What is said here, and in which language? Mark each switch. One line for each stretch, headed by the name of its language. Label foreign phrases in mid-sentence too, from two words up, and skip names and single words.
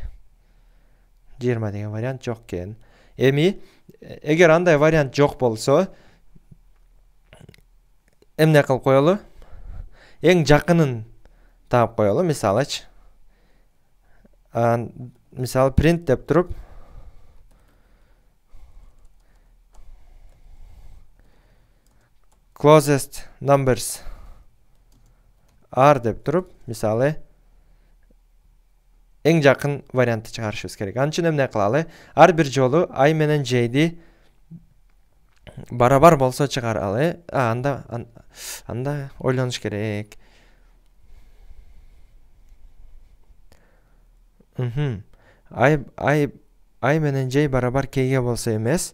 Kyrgyz: 20 деген вариант жок экен. Эми эгер андай вариант жок болсо, эмне кылып коелу? Эң жакынын таап коелу, мисалычы. Мисалы print деп туруп,
English: closest numbers are
Kyrgyz: деп туруп, мисалы эң жакын вариантты чыгарышыбыз керек. Анын үчүн эмне кылалы? Ар бир жолу I менен J'ди барабар болсо чыгаралы. Анда ойлонуш керек. I менен J барабар K'ге болсо эмес.